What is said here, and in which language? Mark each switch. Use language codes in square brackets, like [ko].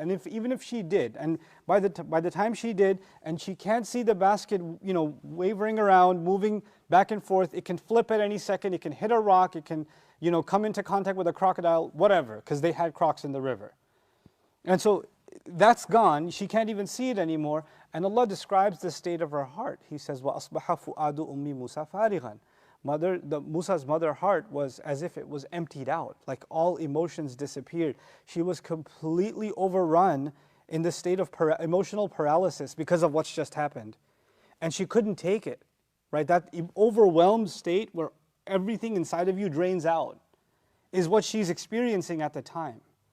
[en] And even if she did, and by the time she did, and she can't see the basket, wavering around, moving back and forth, it can flip at any second, it can hit a rock, it can, come into contact with a crocodile, whatever, because they had crocs in the river. And so that's gone, she can't even see it anymore, and Allah describes the state of her heart. He says, [ar] وَأَصْبَحَ فُؤَادُ أُمِّ مُوسَى فَارِغًا. [en] Musa's mother heart was as if it was emptied out, like all emotions disappeared. She was completely overrun in the state of emotional paralysis because of what's just happened. And she couldn't take it, right? That overwhelmed state where everything inside of you drains out is what she's experiencing at the time.